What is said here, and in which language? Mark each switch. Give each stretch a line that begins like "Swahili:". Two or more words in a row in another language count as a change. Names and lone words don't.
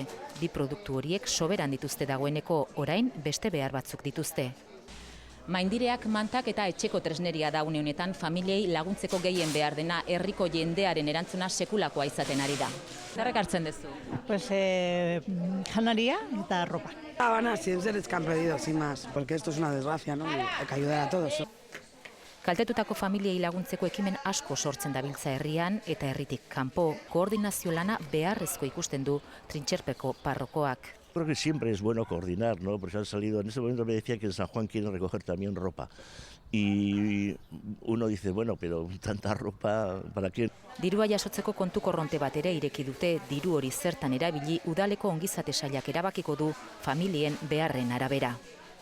Basque: Bi produktu horiek soberan dituzte dagoeneko, orain beste behar batzuk dituzte. Maindireak, mantak eta etxeko tresneria da une honetan familiei laguntzeko gehien behar dena herriko jendearen erantzuna sekulakoa izaten ari da. Zerrek hartzen duzu? Janaria eta ropa.
Spanish: Van así, ustedes que han pedido, sin más, porque esto es una desgracia, ¿no? Hay que ayudar a todos.
Basque: Kaltetutako familiei laguntzeko ekimen asko sortzen dabiltza herrian eta herritik kanpo koordinazio lana beharrezko ikusten du Trintxerpeko parrokoak.
Spanish: Creo que siempre es bueno coordinar, ¿no? Porque han salido, en ese momento me decía que en San Juan quieren recoger también ropa. Y uno dice, bueno, pero tanta ropa, ¿para qué?
Basque: Dirua jasotzeko kontu korronte bat ere ireki dute, diru hori zertan erabili udaleko ongizate sailak erabakiko du familien beharren arabera.